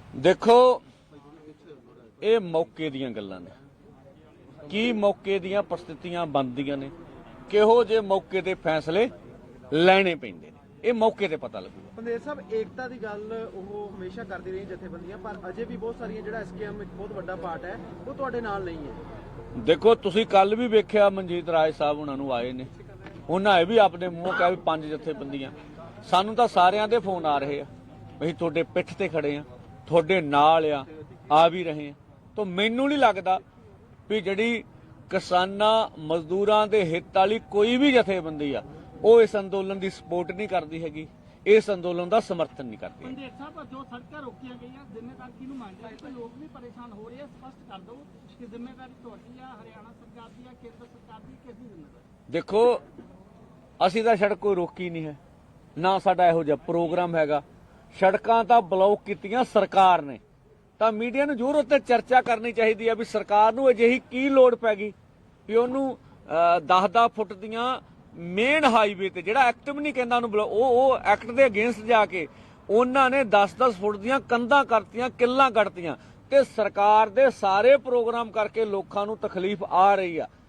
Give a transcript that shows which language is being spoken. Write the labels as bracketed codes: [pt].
[pa] देखो ये मौके दीयां गल्लां ने, की मौके दीयां परिस्थितियां बनदियां ने, किहो जे मौके दे फैसले ਲੈਣੇ ਪੈਂਦੇ ਨੇ, ਇਹ ਮੌਕੇ ਤੇ ਪਤਾ ਲੱਗੂਗਾ। ਬੰਦੇਰ ਸਾਹਿਬ, ਏਕਤਾ ਦੀ ਗੱਲ ਉਹ ਹਮੇਸ਼ਾ ਕਰਦੀ ਰਹੀ ਜਥੇਬੰਦੀਆਂ, ਪਰ ਅਜੇ ਵੀ ਬਹੁਤ ਸਾਰੀਆਂ ਜਿਹੜਾ ਐਸਕੇਐਮ ਇੱਕ ਬਹੁਤ ਵੱਡਾ ਪਾਰਟ ਹੈ, ਉਹ ਤੁਹਾਡੇ ਨਾਲ ਨਹੀਂ ਹੈ। ਦੇਖੋ ਤੁਸੀਂ ਕੱਲ ਵੀ ਵੇਖਿਆ ਮਨਜੀਤ ਰਾਜ ਸਾਹਿਬ ਉਹਨਾਂ ਨੂੰ ਆਏ ਨੇ, ਉਹਨਾਂ ਇਹ ਵੀ ਆਪਣੇ ਮੂੰਹ ਕਿਹਾ ਵੀ 5 ਜਥੇਬੰਦੀਆਂ। ਸਾਨੂੰ ਤਾਂ ਸਾਰਿਆਂ ਦੇ ਫੋਨ ਆ ਰਹੇ ਆ, ਅਸੀਂ ਤੁਹਾਡੇ ਪਿੱਠ ਤੇ ਖੜੇ ਆ, ਤੁਹਾਡੇ ਨਾਲ ਆ ਵੀ ਰਹੇ ਆ। ਤਾਂ ਮੈਨੂੰ ਨਹੀਂ ਲੱਗਦਾ ਵੀ ਜਿਹੜੀ ਕਿਸਾਨਾਂ ਮਜ਼ਦੂਰਾਂ ਦੇ ਹਿੱਤ ਵਾਲੀ ਕੋਈ ਵੀ ਜਥੇਬੰਦੀ ਆ ਉਹ ਇਸ ਅੰਦੋਲਨ ਦੀ ਸਪੋਰਟ ਨਹੀਂ ਕਰਦੀ ਹੈਗੀ, ਇਸ ਅੰਦੋਲਨ ਦਾ ਸਮਰਥਨ ਨਹੀਂ ਕਰਦੀ। [hi] पंडित साहब, जो सड़कें रोकियां गई जिम्मेदार किहनूं मानते हैं? लोग भी परेशान हो रहे हैं, स्पष्ट कर दो कि जिम्मेदारी तुहाडी है, हरियाणा सरकार की है, केंद्र सरकार की, किसकी जिम्मेदारी? देखो [pa] ਅਸੀਂ ਤਾਂ ਸੜਕ ਕੋਈ ਰੋਕੀ ਨਹੀਂ ਹੈ, ਨਾ ਸਾਡਾ ਇਹੋ ਜਿਹਾ ਪ੍ਰੋਗਰਾਮ ਹੈਗਾ। ਸੜਕਾਂ ਤਾਂ ਬਲੌਕ ਕੀਤੀਆਂ ਸਰਕਾਰ ਨੇ, ਤਾਂ ਮੀਡੀਆ ਨੂੰ ਜ਼ਰੂਰ ਉੱਤੇ ਚਰਚਾ ਕਰਨੀ ਚਾਹੀਦੀ ਹੈ ਵੀ ਸਰਕਾਰ ਨੂੰ ਅਜਿਹੀ ਕੀ ਲੋੜ ਪੈ ਗਈ ਵੀ ਉਹਨੂੰ 10-10 ਫੁੱਟ ਦੀਆਂ ਮੇਨ ਹਾਈਵੇ ਤੇ, ਜਿਹੜਾ ਐਕਟ ਵੀ ਨਹੀਂ ਕਹਿੰਦਾ ਉਹਨੂੰ, ਉਹ ਐਕਟ ਦੇ ਅਗੇਂਸਟ ਜਾ ਕੇ ਉਹਨਾਂ ਨੇ 10-10 ਫੁੱਟ ਦੀਆਂ ਕੰਧਾਂ ਕਰਤੀਆਂ, ਕਿੱਲਾਂ ਕੱਢਤੀਆਂ, ਤੇ ਸਰਕਾਰ ਦੇ ਸਾਰੇ ਪ੍ਰੋਗਰਾਮ ਕਰਕੇ ਲੋਕਾਂ ਨੂੰ ਤਕਲੀਫ ਆ ਰਹੀ ਆ।